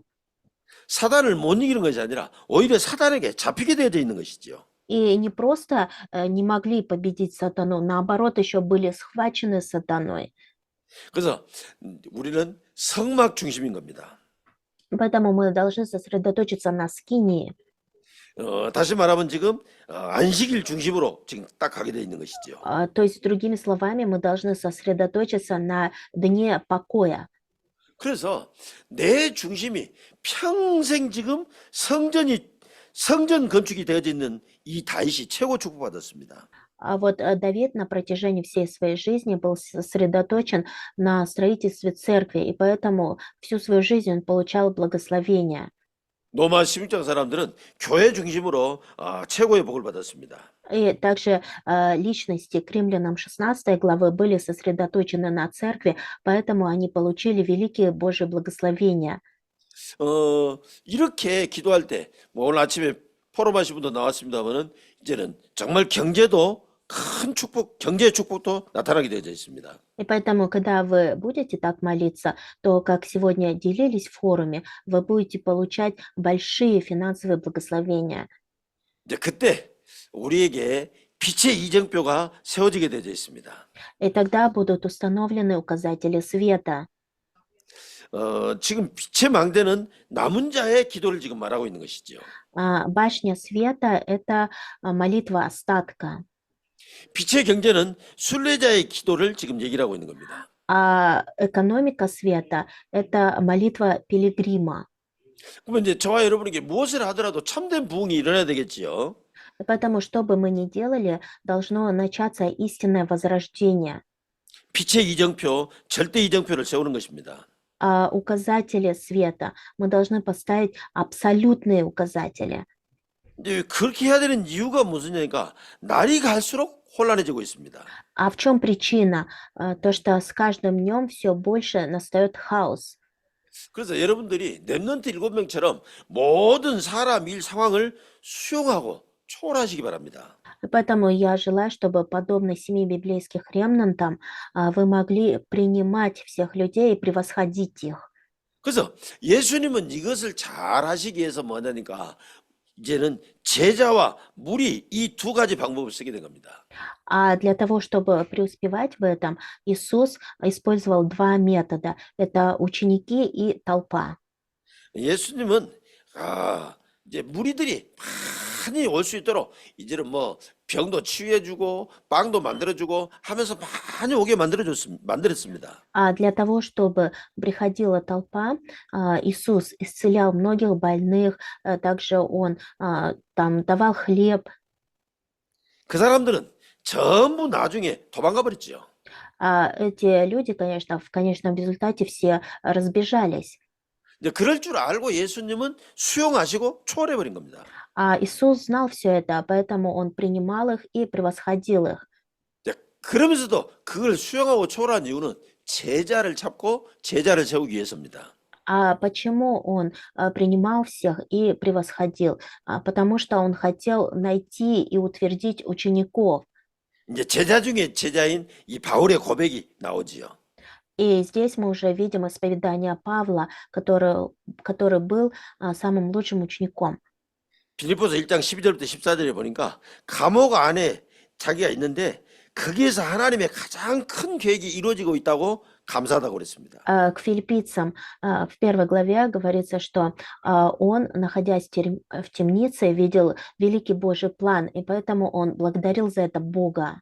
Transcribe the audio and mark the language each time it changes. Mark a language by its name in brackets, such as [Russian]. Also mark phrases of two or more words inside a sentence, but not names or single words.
[Korean] 사단을 못 이기는 것이 아니라 오히려 사단에게 잡히게 되어 있는 것이죠. [Russian] И не просто не могли победить сатану, наоборот, еще были схвачены сатаной. [Korean] 그래서 우리는 성막 중심인 겁니다. [Russian] Поэтому мы должны сосредоточиться на скинии. [Korean] 다시 말하면 지금 안식일 중심으로 지금 딱 가게 되어 있는 것이죠. [Russian] То есть, другими словами, мы должны сосредоточиться на дне покоя. [Korean] 그래서 내 중심이 평생 지금 성전 건축이 되어져 있는 이 다윗이 최고 축복받았습니다. [Russian] А вот Давид на протяжении всей своей жизни был сосредоточен на строительстве церкви, и поэтому всю свою жизнь он получал благословение. [Korean] 로마 16장 사람들은 교회 중심으로 최고의 복을 받았습니다. [Russian] И также личности к римлянам 16 главы были сосредоточены на церкви, поэтому они получили великие Божьи благословения. [Korean] 이렇게 기도할 때, 뭐 오늘 아침에 포럼하신 분도 나왔습니다만은 이제는 정말 경제도 큰 축복, 경제의 축복도 나타나게 되어 있습니다. [Russian] И поэтому, когда вы будете так молиться, то, как сегодня делились в форуме, вы будете получать большие финансовые благословения. [Korean] 이제 그때 우리에게 빛의 이정표가 세워지게 되어 있습니다. [Russian] И тогда будут установлены указатели света. [Korean] 지금 빛의 망대는 남은 자의 기도를 지금 말하고 있는 것이죠. [Russian] Башня света – это молитва остатка. [Korean] 빛의 경제는 순례자의 기도를 지금 얘기를 하고 있는 겁니다. [Russian] А экономика света – это молитва пилигрима. [Korean] 그러면 이제 저와 여러분에게 무엇을 하더라도 참된 부흥이 일어나야 되겠지요. [Russian] Поэтому, что бы мы ни делали, должно начаться истинное возрождение. [Korean] 빛의 이정표, 절대 이정표를 세우는 것입니다. [Russian] Указатели света. Мы должны поставить абсолютные указатели. [Korean] 이제 그렇게 해야 되는 이유가 무엇이냐니까 날이 갈수록 혼란해지고 있습니다. [Russian] А в чем причина? То, что с каждым днем все больше настает хаос. [Korean] 그래서 여러분들이 렘넌트 7명처럼 모든 사람, 일, 상황을 수용하고 초월하시기 바랍니다. [Russian] Поэтому я желаю, чтобы, подобно 7 библейских ремнантам, вы могли принимать всех людей и превосходить их. [Korean] 그래서 예수님은 이것을 잘 하시기 위해서 뭐냐니까 이제는 제자와 무리 이 두 가지 방법을 쓰게 된 겁니다. [Russian] А для того, чтобы преуспевать в этом, Иисус использовал два метода. Это ученики и толпа. [Korean] 예수님은 이제 무리들이 많이 올 수 있도록 이제는 뭐 병도 치유해주고 빵도 만들어주고 하면서 많이 오게 만들었습니다. [Russian] А для того, чтобы приходила толпа, Иисус исцелял многих больных, также Он там давал хлеб. [Korean] 그 사람들은 전부 나중에 도망가 버렸죠. [Russian] Эти люди, конечно, в конечном результате все разбежались. [Korean] 이제 그럴 줄 알고 예수님은 수용하시고 초월해 버린 겁니다. [Russian] А Иисус знал все это, поэтому Он принимал их и превосходил их. [Korean] 이제 그러면서도 그걸 수용하고 초월한 이유는 제자를 찾고 제자를 세우기 위해서입니다. [Russian] А почему Он принимал всех и превосходил? Потому что Он хотел найти и утвердить учеников. [Korean] 이제 제자 중에 제자인 이 바울의 고백이 나오지요. [Russian] И здесь мы уже видим исповедание Павла, который был самым лучшим учеником. [Korean] 빌립보서 1장 12절부터 14절에 보니까 감옥 안에 자기가 있는데 거기에서 하나님의 가장 큰 계획이 이루어지고 있다고 감사하다고 그랬습니다. [Russian] К филиппийцам в первой главе говорится, что он, находясь в темнице, видел великий Божий план, и поэтому он благодарил за это Бога.